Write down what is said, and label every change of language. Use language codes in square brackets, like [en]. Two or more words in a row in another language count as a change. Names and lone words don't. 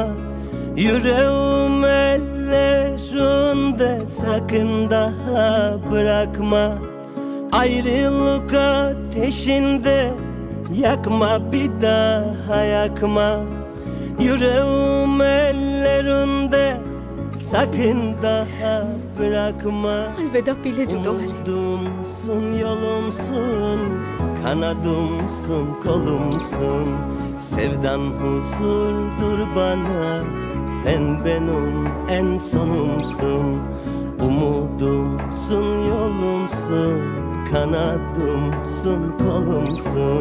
[tr] Yüreğim ellerinde sakın daha bırakma. Ayrılık ateşinde yakma bir daha yakma. Yüreğim ellerinde sakın daha bırakma. [hi] अलविदा पीले जूतों वाले। [tr] Umudumsun, yolumsun, kanadımsın, kolumsun. Sevdan huzurdur bana, sen benim en sonumsun. Umudumsun, yolumsun, kanadımsın, kolumsun.